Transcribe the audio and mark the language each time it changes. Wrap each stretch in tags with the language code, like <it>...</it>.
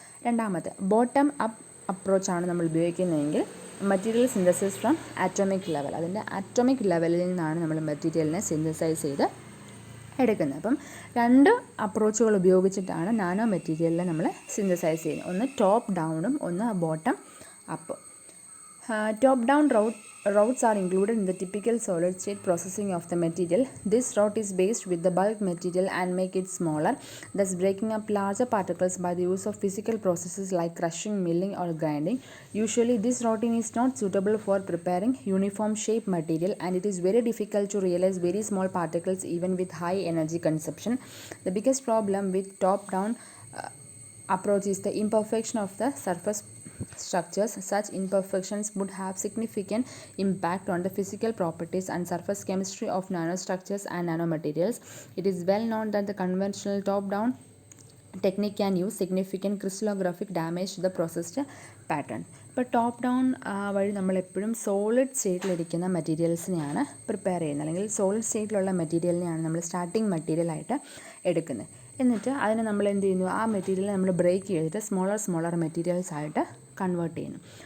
<ml>രണ്ടാമത്തെ bottom up അപ്രോച്ചാണ് നമ്മൾ ഉപയോഗിക്കുന്നതെങ്കിൽ</ml> <en>material synthesis from atomic level,</en> <ml>അതിൻ്റെ ആറ്റോമിക് ലെവലിൽ നിന്നാണ് നമ്മൾ മെറ്റീരിയലിനെ സിന്തസൈസ് ചെയ്ത് എടുക്കുന്നത്. അപ്പം 2 അപ്രോച്ചുകൾ ഉപയോഗിച്ചിട്ടാണ് നാനോ മെറ്റീരിയലിനെ നമ്മൾ സിന്തസൈസ് ചെയ്യുന്നത്. ഒന്ന് ടോപ്പ് ഡൗണും ഒന്ന് bottom അപ്പും.</ml> <en>Top down routes are included in the typical solid state processing of the material. This route is based with the bulk material and make it smaller, thus breaking up larger particles by the use of physical processes like crushing, milling or grinding. Usually this routing is not suitable for preparing uniform shape material, and it is very difficult to realize very small particles even with high energy consumption. The biggest problem with top down approach is the imperfection of the surface structures. Such imperfections would have significant impact on the physical properties and surface chemistry of nanostructures and nanomaterials. It is well known that the conventional top-down technique can use significant crystallographic damage to the processed pattern.</en> <ml>ഇപ്പോൾ top down വഴി നമ്മളെപ്പോഴും solid സ്റ്റേറ്റിലിരിക്കുന്ന മെറ്റീരിയൽസിനെയാണ് prepare ചെയ്യുന്നത്, അല്ലെങ്കിൽ solid സ്റ്റേറ്റിലുള്ള മെറ്റീരിയലിനെയാണ് നമ്മൾ starting മെറ്റീരിയലായിട്ട് എടുക്കുന്നത്. എന്നിട്ട് അതിനെ നമ്മൾ എന്ത് ചെയ്യുന്നു, ആ മെറ്റീരിയലിനെ നമ്മൾ ബ്രേക്ക് ചെയ്തിട്ട് സ്മോളർ മെറ്റീരിയൽസ് ആയിട്ട് കൺവേർട്ട് ചെയ്യുന്നു.</ml>